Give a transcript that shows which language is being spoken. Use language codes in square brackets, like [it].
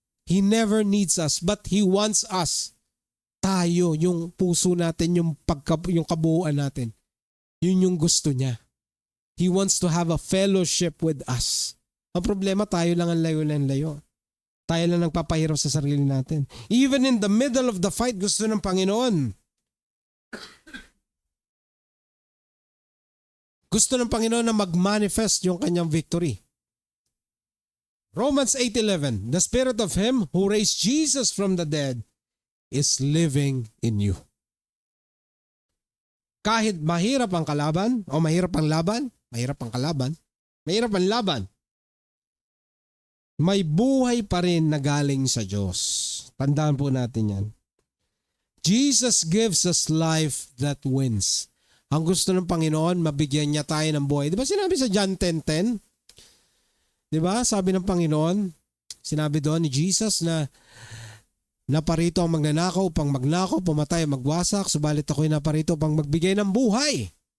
[en] He never needs us, but He wants us. [tl] Tayo, yung puso natin, yung kabuuan natin. Yun yung gusto niya. [en] He wants to have a fellowship with us. [tl] Ang problema, tayo lang ang layo. Tayo lang nagpapahirap sa sarili natin. [en] Even in the middle of the fight, [tl] gusto ng Panginoon. Gusto ng Panginoon na mag-manifest yung kanyang victory. [en] Romans 8:11, the Spirit of Him who raised Jesus from the dead is living in you. [tl] Kahit mahirap ang kalaban, o mahirap ang laban, may buhay pa rin na galing sa Diyos. Tandaan po natin yan. [en] Jesus gives us life that wins. [tl] Ang gusto ng Panginoon, mabigyan niya tayo ng buhay. Di ba sinabi sa John 10:10? Di ba? Sabi ng Panginoon, sinabi doon ni Jesus na naparito ang magnanakaw upang magnakaw, pumatay, magwasak, subalit ako'y naparito upang magbigay ng buhay.